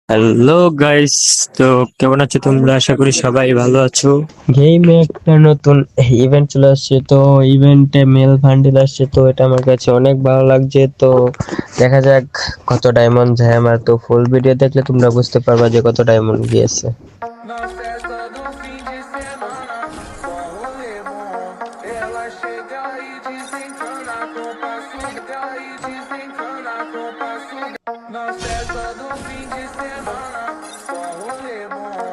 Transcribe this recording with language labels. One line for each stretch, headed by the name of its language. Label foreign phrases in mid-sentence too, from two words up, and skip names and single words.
Bangla: হ্যালো গাইস, তো কেমন আছো তোমরা? আশা করি সবাই ভালো আছো। গেমে একটা নতুন ইভেন্ট চলে আসছে, তো ইভেন্টে মেল বান্ডিল আসছে, তো এটা আমার কাছে অনেক ভালো লাগছে। তো দেখা যাক কত ডায়মন্ড যায় আমার। তো ফুল ভিডিও দেখলে তোমরা বুঝতে পারবা যে কত ডায়মন্ড গিয়েছে।
Portuguese: Na festa do fim de semana, só rolê bom. Ela chega e desencana com passo, chega e desencana com passo. Na festa do fim de semana, só rolê bom.